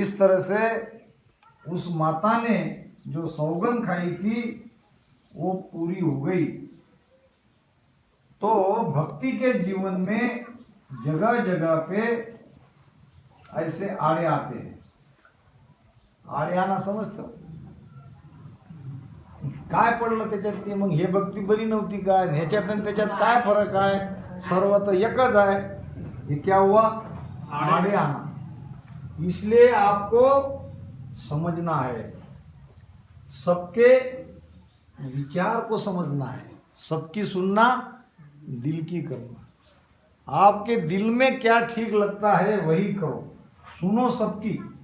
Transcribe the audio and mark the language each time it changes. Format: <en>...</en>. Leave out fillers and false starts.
<hi>इस तरह से उस माता ने जो सौगंध खाई थी वो पूरी हो गई। तो भक्ति के जीवन में जगह जगह पे ऐसे आड़े आते हैं।</hi> <mr>आडे आना समजतं काय पडलं त्याच्यात ते? मग हे भक्ती बरी नव्हती काय? ह्याच्यात आणि त्याच्यात काय फरक आहे? सर्व तर एकच आहे।</mr> <hi>ये क्या हुआ? आड़े आना। इसलिए आपको समझना है, सबके विचार को समझना है, सबकी सुनना दिल की करना। आपके दिल में क्या ठीक लगता है वही करो, सुनो सबकी।</hi>